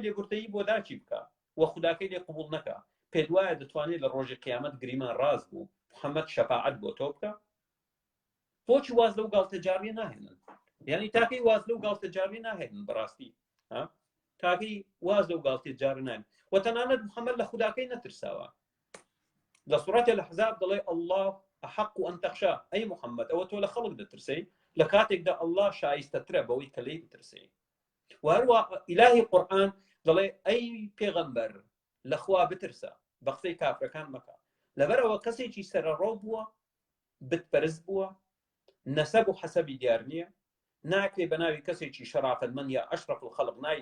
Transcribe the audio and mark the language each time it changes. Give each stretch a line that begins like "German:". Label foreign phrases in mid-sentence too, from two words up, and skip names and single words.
Central Kurdish: لێبوردەیی بۆ داچی بکە و خوداکەی لێ قبول نەکە پێ وایە دەتوانێت لە ڕۆژی قیامەت گریمان ڕاست بوو محەممەد شەفاعەت بۆ تۆ بکە بۆچی واز لەو گاڵتەجاریە ناهێنن یعنی تاکەی واز لەو گاڵتەجاریە ناهێنن بەڕاستی تاکەی واز لەو گاڵتەجارە نان و تەنانەت محەممەد لە خوداکەی نەترساوە لە سوڕەتی الأحزاب دەڵێ
Arabic: الله أحق أن تخشى
Central Kurdish: أي محەممەد ئەوە تۆ لە خەڵک دەترسی لە کاتێکدا الله شایستەترە بەوەی کە لێی بترسی و هەروە ئیلاهی قورئان دەڵێ ئەی پێغەمبەر لە خوا بترسە بە قسەی کافرەکان مەکە لەبەرەوە کەسێکی سەرەڕۆ بووە بتپەرست بووە نەسەب و حەسەبی دیار نییە ناکرێ بە ناوی کەسێکی شەرافەتمەند یا
Arabic: ئەشرەف الخەڵق
Central Kurdish: ناوی